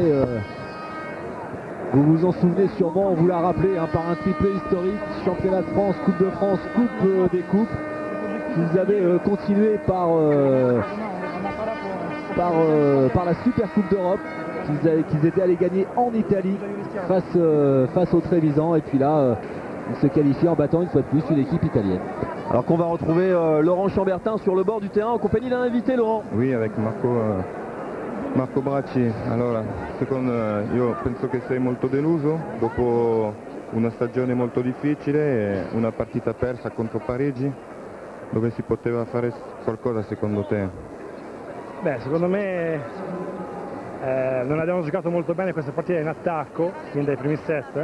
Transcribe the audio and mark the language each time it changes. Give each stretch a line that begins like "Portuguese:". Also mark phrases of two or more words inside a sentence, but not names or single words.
French: Vous vous en souvenez sûrement, on vous l'a rappelé, hein, par un triplé historique, championnat de France, Coupe de France, Coupe des Coupes, qu'ils avaient continué par la Super Coupe d'Europe, qu'ils étaient allés gagner en Italie face aux Trévisans, et puis là ils se qualifient en battant une fois de plus une équipe italienne. Alors qu'on va retrouver Laurent Chambertin sur le bord du terrain en compagnie d'un invité, Laurent. Oui, avec Marco Bracci.
Italian: Allora, io penso che sei molto deluso dopo una stagione molto difficile e una partita persa contro Parigi, dove si poteva fare qualcosa secondo te? Beh, secondo me non abbiamo giocato molto bene questa partita in attacco, fin dai primi set.